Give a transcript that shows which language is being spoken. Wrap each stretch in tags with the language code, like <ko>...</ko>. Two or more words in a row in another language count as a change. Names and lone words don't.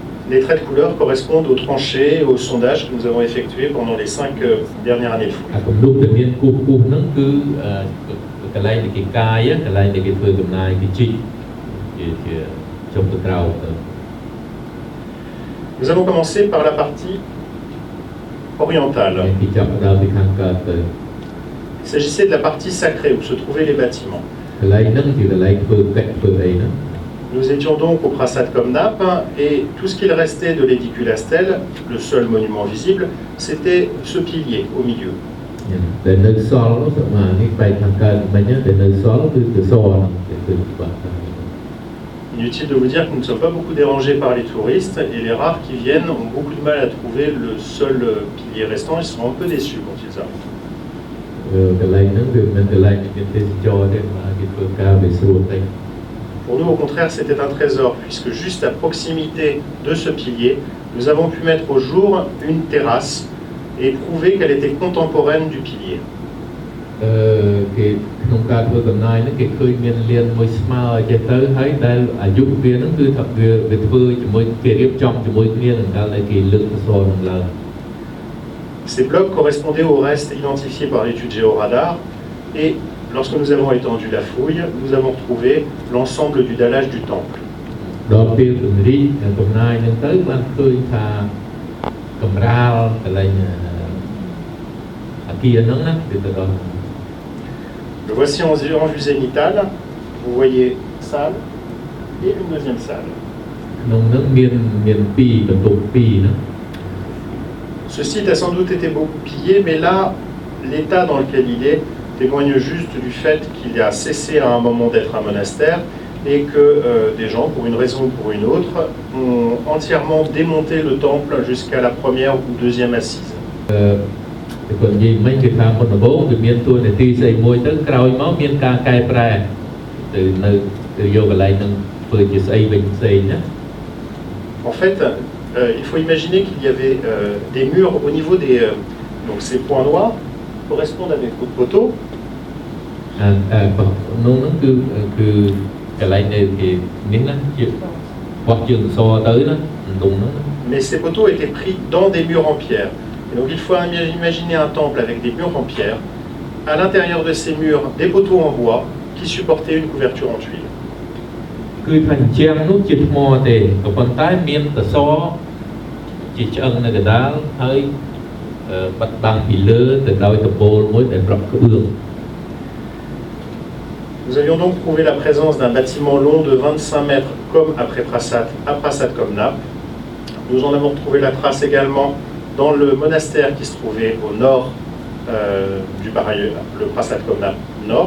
<fr>les traits de couleur correspondent aux tranchées et aux sondages que nous avons effectués pendant les 5 dernières années de fouilles.</fr> <km>អាគំនូកដែលមានគូសហ្នឹងគឺកន្លែងដែលគេកាយកន្លែងដែលគេធ្វើកំណាយគេជីកជាចុងទៅក្រោមទៅ</km> <fr>Nous allons commencer par la partie orientale.</fr> <km>គេចាប់ផ្ដើមពីខាងកើតទៅ</km> <fr>Il s'agissait de la partie sacrée où se trouvaient les bâtiments.</fr> <km>កន្លែងហ្នឹងជាកន្លែងធ្វើកិច្ចធ្វើអីហ្នឹង</km> <fr>Nous étions donc au Prasat Komnap et tout ce qu'il restait de l'édicule à stèle, le seul monument visible, c'était ce pilier au milieu.</fr> <km>តែនៅសល់នោះសម្រាប់នេះបែកខាងកើតមិញតែនៅសល់គឺទៅសហ្នឹងគឺបាត់</km> <fr>Inutile de vous dire que nous ne sommes pas beaucoup dérangés par les touristes et les rares qui viennent ont beaucoup de mal à trouver le seul pilier restant. Ils sont un peu déçus quand ils arrivent.</fr> <km>កន្លែងហ្នឹងគឺមិនកន្លែងមានទេសចរទេគេធ្វើការវាស្រួលតែ</km> <fr>Pour nous, au contraire, c'était un trésor, puisque juste à proximité de ce pilier, nous avons pu mettre au jour une terrasse et prouver qu'elle était contemporaine du pilier.</fr> <km>គេក្នុងការធ្វើកំណាយហ្នឹងគេឃើញមានលៀនមួយស្មើចេះទៅហើយដែលអាយុវាហ្នឹងគឺថាវាធ្វើជាមួយគេរៀបចំជាមួយគ្នានឹងកាលដែលគេលើកអក្សរនឹងឡើង</km> <fr>Ces blocs correspondaient au reste identifié par l'étude géoradar et lorsque nous avons étendu la fouille, nous avons retrouvé l'ensemble du dallage du temple.</fr> <km>ដល់ពេលពង្រីកកំណាយហ្នឹងទៅបានឃើញថាកំរាលកន្លែងអាគារហ្នឹងណាវាទៅដល់</km> <fr>Le voici en vue zénitale. Vous voyez salle et une deuxième salle.</fr> <km>ក្នុងហ្នឹងមាន2បន្ទប់2ណា</km> <fr>Ce site a sans doute été beaucoup pillé, mais là, l'état dans lequel il est témoigne juste du fait qu'il a cessé à un moment d'être un monastère et que des gens, pour une raison ou pour une autre, ont entièrement démonté le temple jusqu'à la première ou deuxième assise.</fr> <km>គាត់និយាយមិញគេថាមុនដំបូងវាមានតួនាទីស្អីមួយទៅក្រោយមកមានការកែប្រែទៅនៅទៅយកកន្លែងហ្នឹងធ្វើជាស្អីវិញផ្សេងណា</km> <fr>En fait, il faut imaginer qu'il y avait des murs au niveau des... donc ces points noirs correspondent à des coups de poteau.</fr> <km>នោះហ្នឹងគឺកន្លែងដែលគេនេះណាជាបោះជើងសទៅណាក្នុងហ្នឹង</km> <fr>Mais ces poteaux étaient pris dans des murs en pierre. Et donc il faut imaginer un temple avec des murs en pierre. À l'intérieur de ces murs, des poteaux en bois qui supportaient une couverture en tuiles.</fr> <km>គឺថាជាងនោះជាថ្មទេក៏ប៉ុន្តែមានតសជាឆ្អឹងនៅកណ្ដាលហើយបាត់បាំងពីលើទៅដោយដំបូលមួយដែលប្រក់ក្បឿង</km> <fr>Nous avions donc prouvé la présence d'un bâtiment long de 25 mètres comme après Prasat, à Prasat Komnap. Nous en avons trouvé la trace également dans le monastère qui se trouvait au nord du Baraïeu, le Prasat Komnap nord.</fr>